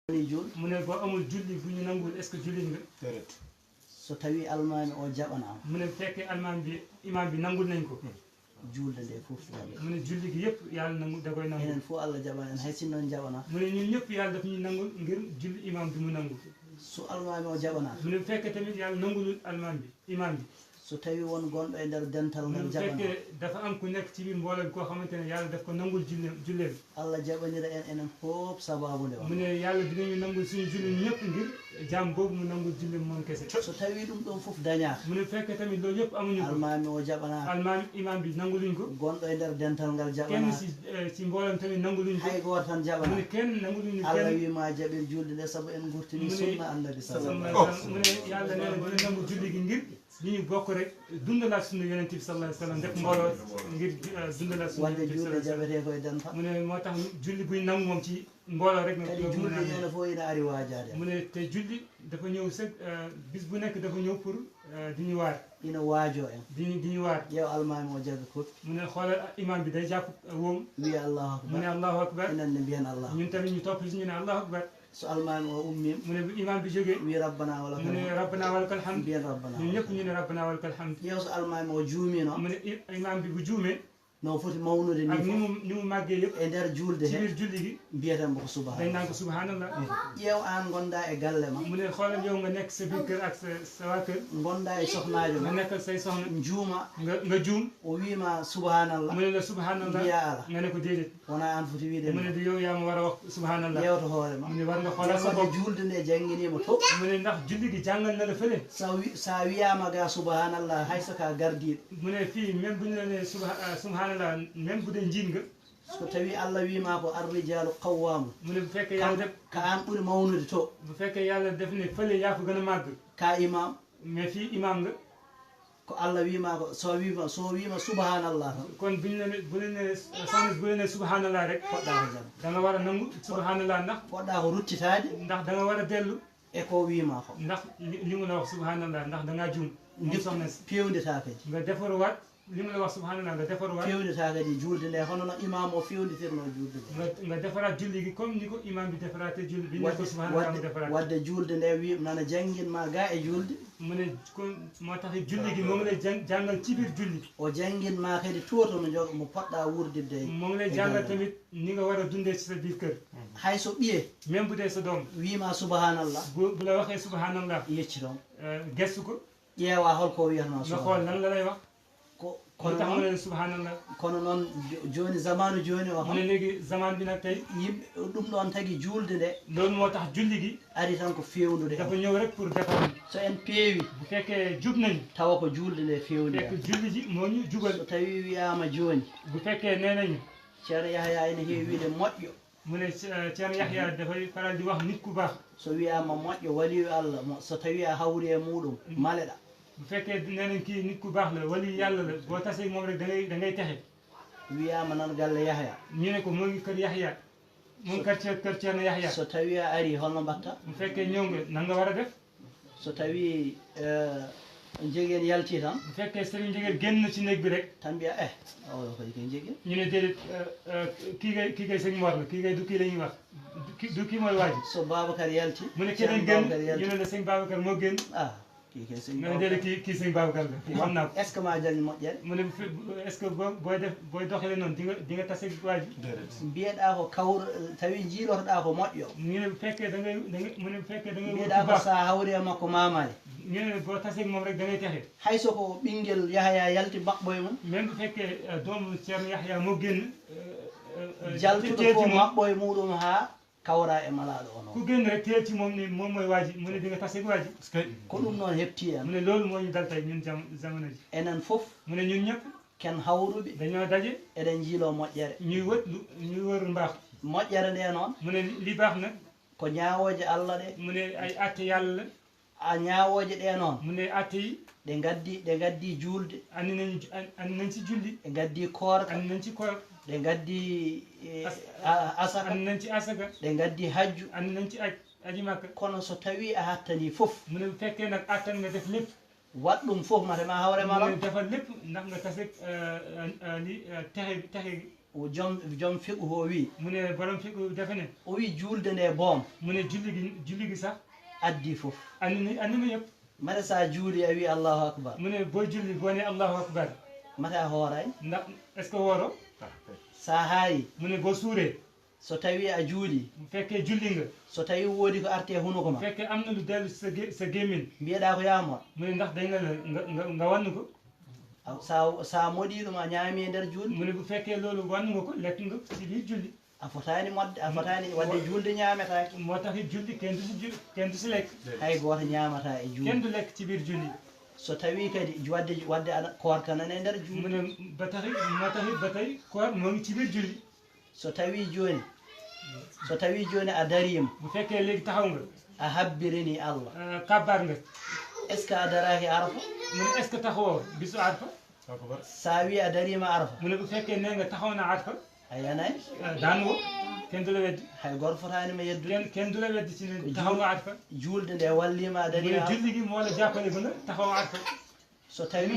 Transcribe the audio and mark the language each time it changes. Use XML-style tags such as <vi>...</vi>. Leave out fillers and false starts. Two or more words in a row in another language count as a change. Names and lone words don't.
<wo>mu ne boo amul julli bu ñu nangul</wo> <fr>est-ce que</fr> <wo>julli nga</wo> <ff>so tawi almami o jaɓanama</ff> <wo>mu ne fekkee almaam bi imam bi nangul nañ ko</wo> <ff>julde nde fof jaɓe</ff> <wo>mu ne julli gi yëpp yàlla nangu da koy nangu</wo> <ff>enen fof Allah jaɓana en hay sin noon jaɓana</ff> <wo>mu ne ñun ñëpp yàlla daf ñuy nangul ngir julli imam bi mu nangu</wo> <ff>so almami o jaɓana</ff> <wo>mu ne fekkee tamit yàlla nangulul almaam bi imam bi</wo> <ff>so tawi won gonɗo e nder dental ngal</ff> <wo>mu</wo> <ff>jaɓana</ff> <wo>fekkee dafa am ku nekk ci biir mbooloo bi koo xamante ne yàlla daf ko nangul julleem</wo> <ff>Allah jaɓanira en enen fof sababude o</ff> <wo>mu ne yàlla dinañu nangul suñu julli ñëpp ngir jaam boobu mu nangul julleem moom kese</wo> <ff>so tawi ɗum ɗon fof dañaka</ff> <wo>mu ne fekkee tamit loolu yëpp amuñu ko</wo> <ff>almami o jaɓanaka</ff> <wo>almaam imam bi nanguluñ ko</wo> <ff>gonɗo e nder dental ngal</ff> <wo>kenn</wo> <ff>jaɓanaka</ff> <wo>ci mbooloom tamit nanguluñ ko</wo> <ff>hay goto tan</ff> <wo>mu</wo> <ff>jaɓana</ff> <wo>ne kenn nanguluñu Allah kenn</wo> <ff>wima jaɓir julde nde saabu en gurtini sunna</ff> <ar>annabi sallallahu</ar> <wo>mu ne yàlla nee na dina nangu julli gi ngir li ñu bokk rek dundalaat suñu yonent bi</wo> <ar>sallallahu alayhi wa sallam</ar> <wo>def mbooloo ngir dundalaat suñu</wo> <ff>wadde julde jaɓete koye dental</ff> <wo>mu ne moo tax julli buñ nangu moom ci mbooloo rek</wo> <ff>kadi julde ñene fof ina ari wajade</ff> <wo>mu ne te julli dafa ñëw sëg bis bu nekk dafa ñëw pour di ñu waar</wo> <ff>ina waajo en</ff> <wo>di ñu waar</wo> <ff>ƴeew almami o jaga koppi</ff> <wo>mu ne xoolal imam bi day jàpp woom</wo> <ff>wiya allahu</ff> <wo>mu ne</wo> <ar>akbar allahu akbar</ar> <ff>enen ne mbiyen allah</ff> <wo>ñun tamit ñu topp si ñu ne</wo> <ar>allahu akbar</ar> <ff>so almami o ummima</ff> <wo>mu ne bu imam bi jógee</wo> <ff>wi</ff> <ar>rabbana wala</ar> <wo>mu ne</wo> <ar>rabbana walakal hamd</ar> <ff>mbiyen rabbana</ff> <wo>ñun ñëpp ñu ne</wo> <ar>rabbana walakal hamd</ar> <ff>ƴeew so almami o juumino</ff> <wo>mu ne imam bi bu juumee</wo> <ff>no foti mawnude</ff> <wo>ak ni ni mu màggee yëpp</wo> <ff>e nder julde</ff> <wo>ci he biir julli gi</wo> <ff>mbiyeten ko</ff> <wo>dañ</wo> <ar>subahana</ar> <wo>naan ko subhanallah</wo> <ff>ƴeew an gonɗa e galle ma</ff> <wo>mu ne xoolal yow nga nekk sa biir kër ak sa waa kër</wo> <ff>gonɗa e sohnajo</ff> <wo>nga ma nekkal say soxna</wo> <ff>juuma</ff> <wo>nga juum</wo> <ff>o wima subhanallah</ff> <wo>mu ne la subhanallah</wo> <ff>mbiya ala</ff> <wo>nga ne ko déedéet</wo> <ff>wona an foti wiide</ff> <wo>mu ne du yow yaa ma war a wax subhanallah</wo> <ff>ƴewto hoore ma</ff> <wo>mu ne war nga xoolal sa bopp</wo> <ff>wadde julde nde jangguinima to</ff> <wo>mu ne ndax julli gi jàngal na la fële</wo> <ff>sa wiyama ga subhanallah hayso ka gardiɗo</ff> <wo>mu ne fii même bu ñu la nee subhanallah même bu dee njiit nga</wo> <ff>so tawi Allah wima ko</ff> <ar>arrijalu qawwamu</ar> <wo>mu ne bu fekkee yàlla def</wo> <ff>ka an ɓuuri mawnude to</ff> <wo>bu fekkee yàlla def ne fële yaa ko gën a màgg</wo> <ff>ka imam</ff> <wo>mais fii imam nga</wo> <ff>ko Allah wima ko so wima subhanallah tan</ff> <wo>kon bu ñu la ne bu leen ne soxna bu leen ne subhanallah rek</wo> <ff>poɗɗa ko jam</ff> <wo>da nga war a nangu subhanallah ndax</wo> <ff>poɗɗa ko ruttitade</ff> <wo>ndax da nga war a dellu</wo> <ff>e ko wima ko</ff> <wo>ndax li mu la wax subhanallah ndax da ngaa juum moom soxna si</wo> <ff>pewndita kadi</ff> <wo>nga defaruwaat li mu la wax subhanallah nga defaruwaat</wo> <ff>pewndita kadi julde nde hono no imam o fewditirno julde nde</ff> <wo>nga defaraat julli gi comme ni ko imam bi defaraatee julli bi ñu ko subhanallah mu defaraat</wo> <ff>wadde julde nde wi nana jangguinma ga e julde</ff> <wo>mu ne kon moo tax julli gi moo ngi lay jàngal ci biir julli</wo> <ff>o jangguinma kadi tuwoto no jog mo poɗɗa wurdidde</ff> <wo>moo ngi lay jàngal tamit ni nga war a dundee ci sa biir kër</wo> <ff>hay so ɓiye</ff> <wo>même bu dee sa doom</wo> <ff>wima subhanallah</ff> <wo>bu la waxee subhanallah</wo> <ff>yecci toon</ff> <wo>gestu ko</wo> <ff>ƴeewa holko wiyatno</ff> <wo>nga xool lan la lay wax kono tax mu</wo> <ff>noon</ff> <wo>ne subhanallah</wo> <ff>kono noon joni zamanu joni o</ff> <wo>mu ne léegi zaman bi nag tey</wo> <ff>yimɓe ɗum ɗon tagui julde nde</ff> <wo>loolu moo tax julli gi</wo> <ff>ari tan ko fewnude</ff> <wo>dafa ñëw rek pour defar</wo> <ff>so en peewi</ff> <wo>bu fekkee jub nañ</wo> <ff>tawa ko julde nde fewni</ff> <wo>fekk julli ji moo ñu jubal</wo> <ff>so tawi wiyama joni</ff> <wo>bu fekkee nee nañu</wo> <ff>ceerno Yahya ene heewi wiide moƴƴo</ff> <wo>mu ne Ceerno Yahya dafay faral di wax nit ku baax</wo> <ff>so wiyama moƴƴo</ff> <ar>waliyu Allah</ar> <ff>so tawi a hawri e muɗum maleɗa</ff> <wo>bu fekkee nee nañ kii nit ku baax la wali yàlla la boo tasee moom rek da ngay texe</wo> <ff>wiyama nan galle Yahya</ff> <wo>ñu ne ko moo ngi kër Yahya moo ngi kër Ceerno Yahya</wo> <ff>so tawi a ari holno mbatta</ff> <wo>bu fekkee ñëw nga nan nga war a def</wo> <ff>so tawi jeguen yalti tan</ff> <wo>bu fekkee sëriñ Njegéen génn na ci néeg bi rek</wo> <ff>tan mbiya oɗo kadi koye jeguen</ff> <wo>ñu ne déedéet kii ngay sëñ Mor la kii ngay du kii la ñuy wax du kii mooy waaji</wo> <ff>so Babacar yalti</ff> <wo>mu ne keneen génn ñu ne la sëñ Babacar moo génn kii nga ne déedéet kii sëñ Babacar la xam naa ko</wo> <fr>est ce que</fr> <ff>ma jaggi moƴƴere</ff> <wo>mu ne</wo> <fr>est ce que</fr> <wo>booy doxale noonu di nga tase waaji</wo> <ff>mbiyeɗa ko kawr tawi jiilotoɗa ko moƴƴo</ff> <wo>ñu ne bu fekkee da ngay mu ne bu fekkee da ngay</wo> <ff>mbiyeɗa ko sa hawri e makko mamani</ff> <wo>ñu ne boo tasee moom rek da ngay texe</wo> <ff>hayso ko ɓinguel Yahya yalti maɓɓoye mum</ff> <wo>même bu fekkee doomu Ceerno Yahya moo génn</wo> <ff>jaltuɗo ko maɓɓoye muɗum ha kawra e malaɗo o noon</ff> <wo>ku génn rek teel ci moom ni moom mooy waaji mu ne di nga tase waaji</wo> <ff>ko ɗum noon hepti en</ff> <wo>mu ne loolu moo ñu dal tey ñun jamono ji</wo> <ff>enen foof</ff> <wo>mu ne ñun ñëpp</wo> <ff>ken hawruɓe</ff> <wo>dañoo daje</wo> <ff>eɗen jiilo moƴƴere</ff> <wo>ñuy wër mbaax</wo> <ff>moƴƴere nde noon</ff> <wo>mu ne li baax nag</wo> <ff>ko ñawoje Allah ɗe</ff> <wo>mu ne ay atte yàlla la</wo> <ff>a ñawoje ɗe noon</ff> <wo>mu ne atte yi</wo> <ff>ɗe gaddi julde</ff> <wo>andi nañ ci julli</wo> <ff>ɗe gaddi koorka</ff> <wo>andi nañ ci koor</wo> <ff>ɗe gaddi asaka</ff> <wo>andi nañ ci asaka</wo> <ff>ɗe gaddi hajju</ff> <wo>andi nañ ci aji makka</wo> <ff>kono so tawi a hattani foof</ff> <wo>mu ne bu fekkee nag attan nga def lépp</wo> <ff>wat ɗum foof matema hawre mala</ff> <wo>mu ne defal lépp ndax nga tase li texe</wo> <ff>o jom fiqhu o wi</ff> <wo>mu ne borom fiqhu dafa ne</wo> <ff>o wi julde nde boom</ff> <wo>mu ne julli gi sax</wo> <ff>addi fof</ff> <wo>andi na yëpp</wo> <ff>mata sa juuli a wi</ff> <ar>allahu akbar</ar> <wo>mu ne boo julli boo ne</wo> <ar>allahu akbar</ar> <ff>mata hooray ndax</ff> <fr>est ce que</fr> <ff>wooro sa haayi</ff> <wo>mu ne boo suuree</wo> <ff>so tawi a juuli</ff> <wo>bu fekkee julli nga</wo> <ff>so tawi woodi ko arte hunuko ma</ff> <wo>bu fekkee am na lu dellu sa gémmiñ</wo> <ff>mbiyeɗa ko yamon</ff> <wo>mu ne ndax dañ la nga wann ko</wo> <ff>sa moɗi ɗum a ñaami e nder julde</ff> <wo>mu ne bu fekkee loolu wann nga ko lekk nga ci biir julli</wo> <ff>a fotani modde a fotani wadde julde ñaametake</ff> <wo>moo tax it julli kenn du si lekk</wo> <ff>hay goto ñaamata e julde</ff> <wo>kenn du lekk ci biir julli</wo> <ff>so tawi kadi wadde aɗa korkanane nder julde</ff> <wo>mu ne ba taxit moo taxit ba tey koor moo ngi ci biir julli</wo> <ff>so tawi joni a darima</ff> <wo>bu fekkee léegi taxaw nga</wo> <ff>a habbirini allah</ff> <wo>kabbaar nga</wo> <fr>est ce que</fr> <ff>a daraki arafa</ff> <wo>mu ne</wo> <fr>est ce que</fr> <wo>taxawoo bisu arfa</wo> <ff>sa wi a darima arafa</ff> <wo>mu ne bu fekkee nee nga taxaw na arfa</wo> <ff>a yanay</ff> <wo>daan wo kenn du la weddi</wo> <ff>hay goto fotanima yeddude</ff> <wo>kenn du la weddi ci ne taxaw nga arfa</wo> <ff>julde nde wallima a</ff> <wo>mu ne</wo> <ff>darima arafa</ff> <wo>julli gi moo la jàppale ba nga taxaw arfa</wo> <ff>so tawi</ff>